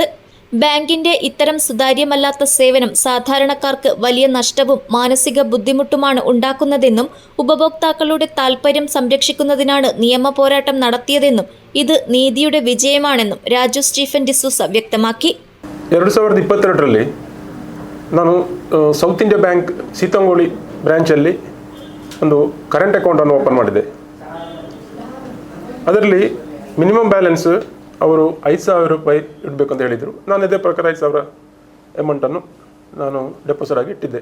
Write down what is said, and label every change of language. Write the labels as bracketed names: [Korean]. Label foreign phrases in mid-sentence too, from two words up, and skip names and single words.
[Malayalam] ബാങ്കിന്റെ ഇത്തരം സുതാര്യമല്ലാത്ത സേവനം സാധാരണക്കാർക്ക് വലിയ നഷ്ടവും മാനസിക ബുദ്ധിമുട്ടുമാണ് ഉണ്ടാക്കുന്നതെന്നും ഉപഭോക്താക്കളുടെ താൽപര്യം സംരക്ഷിക്കുന്നതിനാണ് നിയമ പോരാട്ടം നടത്തിയതെന്നും ഇത് നീതിയുടെ വിജയമാണെന്നും രാജു സ്റ്റീഫൻ ഡിസൂസ വ്യക്തമാക്കി. [Kannada] 2022 ನಾನು ಸೌತ್ ಇಂಡಿಯಾ ಬ್ಯಾಂಕ್ ಸೀತಾಂಗೋಳಿ ಬ್ರ್ಯಾಂಚಲ್ಲಿ ಒಂದು [English] current account open [Kannada] ಮಾಡಿದೆ. ಅದರಲ್ಲಿ [English] minimum balance [Kannada] ಅವರು 5,000 ರೂಪಾಯಿ ಇಡಬೇಕು ಅಂತ ಹೇಳಿದರು. ನಾನು ಇದೇ ಪ್ರಕಾರ 5,000 ಅಮೌಂಟನ್ನು ನಾನು ಡೆಪಾಸಿಟ್ ಆಗಿ ಇಟ್ಟಿದ್ದೆ.